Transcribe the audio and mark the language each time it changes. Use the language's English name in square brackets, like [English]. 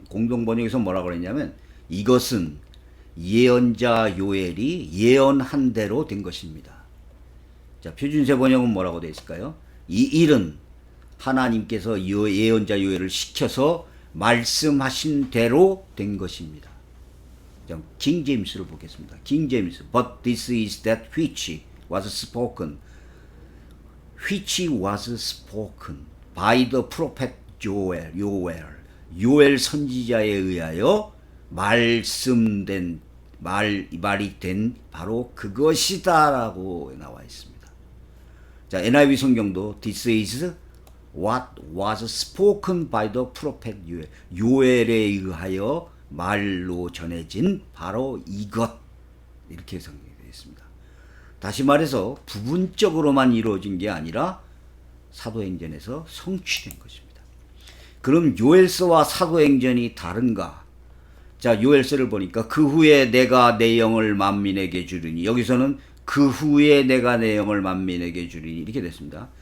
[Korean] 공동번역에서 뭐라고 그랬냐면 이것은 예언자 요엘이 예언한 대로 된 것입니다. 자, 표준세 번역은 뭐라고 되어 있을까요? 이 일은 하나님께서 예언자 요엘을 시켜서 말씀하신 대로 된 것입니다. 자, 킹 제임스를 보겠습니다. 킹 제임스. [English] But this is that which was spoken. which was spoken by the prophet Joel. [Korean] 요엘 선지자에 의하여 말씀된 말이 된 바로 그것이다라고 나와 있습니다. 자, NIV 성경도 [English] This is what was spoken by the prophet 요엘. [Korean] 요엘에 의하여 말로 전해진 바로 이것. 이렇게 성경되어 있습니다. 다시 말해서 부분적으로만 이루어진 게 아니라 사도행전에서 성취된 것입니다. 그럼 요엘서와 사도행전이 다른가? 자, 요엘서를 보니까 그 후에 내가 내 영을 만민에게 주리니, 여기서는 그 후에 내가 내 영을 만민에게 주리니 이렇게 됐습니다.